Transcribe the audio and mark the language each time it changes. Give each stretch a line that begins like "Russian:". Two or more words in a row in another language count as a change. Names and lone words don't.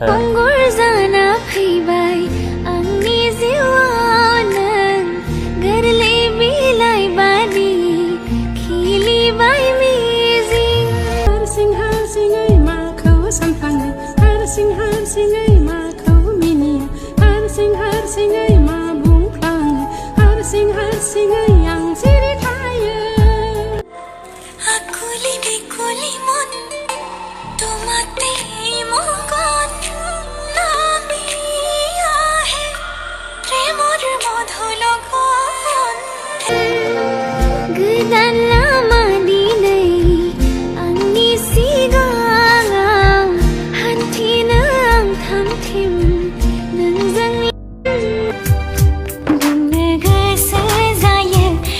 Bodo: जाना फैबाय आंनि जिउआव नों गोरलै बिलाइ बादि खिलिबाय मिजिं। हारसिङै माखौ सानफ्लाङो, हारसिङै माखौ मिनियो, हारसिङै मा बुंफ्लाङो, हारसिङै आं सिरि थायो।
Assamese: আকুলি মন তোমাতে মগন নামি আহে প্রেমৰ মধুৰ লগন।
Bodo: Gwdan lama dinay angni sigang hanti nang thamthim nang jang lwgwse जायो